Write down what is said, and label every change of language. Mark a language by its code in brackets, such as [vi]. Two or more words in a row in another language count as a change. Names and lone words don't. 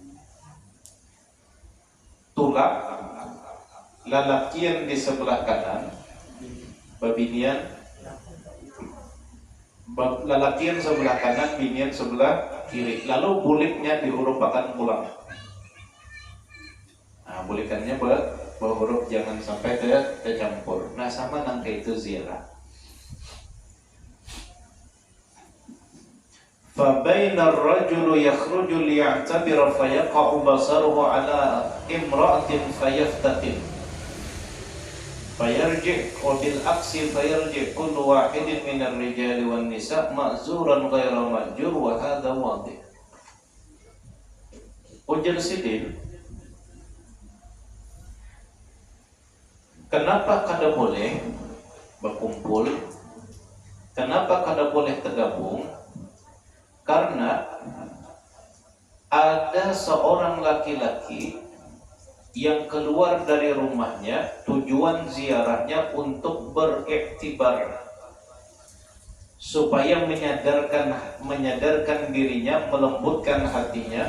[bjn] Tulak lalakian di sebelah kanan, babinian lalakian sebelah kanan, binian sebelah kiri. Lalu buliknya dihurufakan pulang. Nah, bulikannya berhuruf jangan sampai tercampur. Nah, sama nang itu ziarah. [ar] فبينا الرجل يخرج ليعتبر فيقع بصره على امرأة فيفتتن فيرجع وبالعكس فيرجع كل واحد من الرجال والنساء مأزورا غير مأجور وهذا واضح. [bjn] Ujar sidin, kenapa kada boleh berkumpul? Kenapa kada boleh tergabung? Karena ada seorang laki-laki yang keluar dari rumahnya tujuan ziarahnya untuk beriktibar, supaya menyadarkan dirinya, melembutkan hatinya.